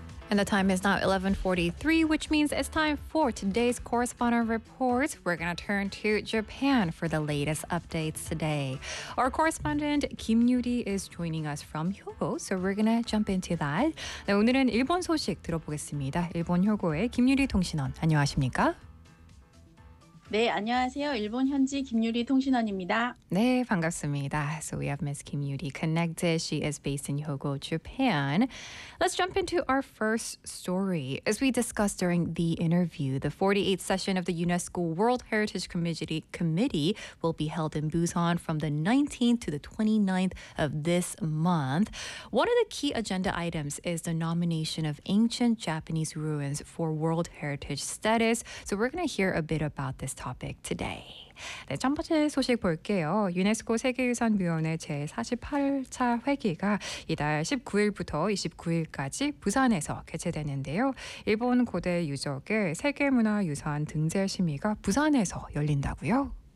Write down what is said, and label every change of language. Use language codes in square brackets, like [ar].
[en] And the time is now 11:43, which means it's time for today's correspondent report. We're going to turn to Japan for the latest updates today. Our correspondent Kim Yuri is joining us from Hyogo, so we're going to jump into that. [ko] 네, 오늘은 일본 소식 들어보겠습니다. 일본 효고의 김유리 통신원, 안녕하십니까? 네, 안녕하세요. 일본 현지 김유리 통신원입니다. 네, 반갑습니다. [en] So we have Ms. Kim Yuri connected. She is based in Hyogo, Japan. Let's jump into our first story. As we discussed during the interview, the 48th session of the UNESCO World Heritage Committee will be held in Busan from the 19th to the 29th of this month. One of the key agenda items is the nomination of ancient Japanese ruins for World Heritage status. So we're going to hear a bit about this topic today. [ko] 네, 첫 번째 소식 볼게요. 유네스코 세계유산위원회 제48차 회기가 이달 19일부터 29일까지 부산에서 개최되는데요. 일본 고대 유적의 세계문화유산 등재 심의가 부산에서 열린다고요?